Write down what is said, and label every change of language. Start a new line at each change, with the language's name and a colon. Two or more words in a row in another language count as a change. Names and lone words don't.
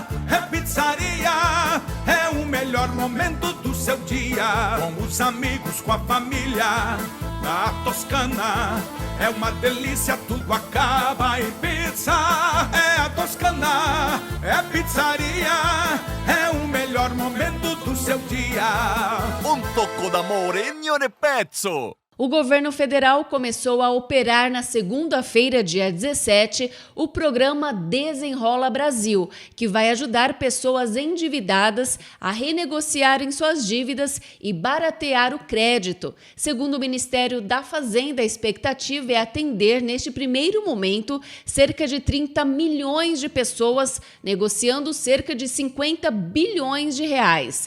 Portuguese: É pizzaria, é o melhor momento do seu dia, com os amigos, com a família. A Toscana é uma delícia, tudo acaba em pizza. É a Toscana, é pizzaria, é o melhor momento do seu dia.
Italian: Un tocco d'amore in ogni pezzo.
Portuguese: O governo federal começou a operar na segunda-feira, dia 17, o programa Desenrola Brasil, que vai ajudar pessoas endividadas a renegociarem suas dívidas e baratear o crédito. Segundo o Ministério da Fazenda, a expectativa é atender, neste primeiro momento, cerca de 30 milhões de pessoas, negociando cerca de 50 bilhões de reais.